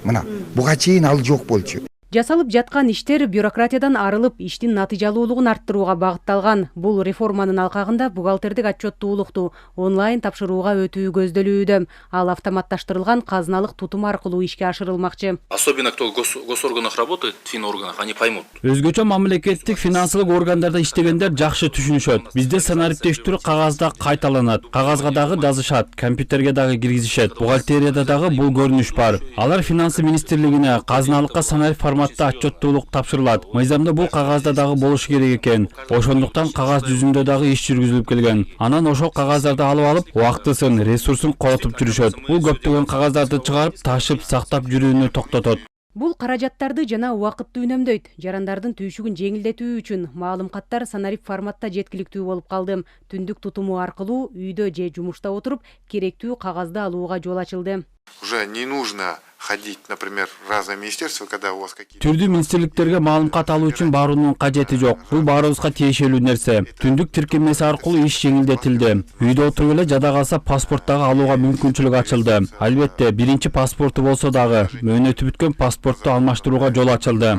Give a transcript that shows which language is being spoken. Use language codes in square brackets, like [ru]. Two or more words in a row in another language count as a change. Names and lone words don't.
[ky] Мына буга чейин ал жок болчу. Жасалып жаткан иштер бюрократиядан арылып, иштин натыйжалуулугун арттырууга багытталган. Бул реформанын алкагында бухгалтердик отчеттуулукту онлайн тапшырууга өтүү көздөлүүдө. Ал автоматташтырылган казыналык тутум аркылуу ишке ашырылмакчы. [ru] Особенно кто в госорганах работает, в финорганах, они поймут. [ky] Өзгөчө мамлекеттик финансылык органдарда иштегендер жакшы түшүнүшөт. Бизде санариптештирүү кагазда кайталанат, кагазга дагы жазышат, компьютерге дагы киргизишет. Бухгалтерияда дагы бул көрүнүш бар. Алар финансы министрлигине казыналыкка санарип форматта отчеттуулук тапшырылат. Мыйзамда бул кагазда дагы болушу керек экен. Ошондуктан кагаз жүзүндө дагы иш жүргүзүлүп келген. Анан ошол кагаздарды алып, убактысын, ресурсун коротуп жүрүшөт. Бул көптөгөн кагаздарды чыгарып, ташып, сактап жүрүүнү токтотот. Бул каражаттарды жана убакытты үнөмдөйт. Жарандардын түйшүгүн жеңилдетүү үчүн маалым каттар санарип форматта жеткиликтүү болуп калды. Түндүк тутуму аркылуу үйдө же жумушта отуруп керектүү кагазды алууга жол ачылды. [ru] Уже не нужно ходить, например, в разные министерства, когда у вас какие-то... [ky] Түрдүү министрликтерге маалым кат алуу үчүн баруунун кажети жок. Бул баарыбызга тиешелүү нерсе. Түндүк тиркемеси аркылуу иш жеңилдетилди. Үйдө отуруп эле жада калса паспорттагы алууга мүмкүнчүлүк ачылды. Албетте, биринчи паспорту болсо дагы мөөнөтү бүткөн паспортту алмаштырууга жол ачылды.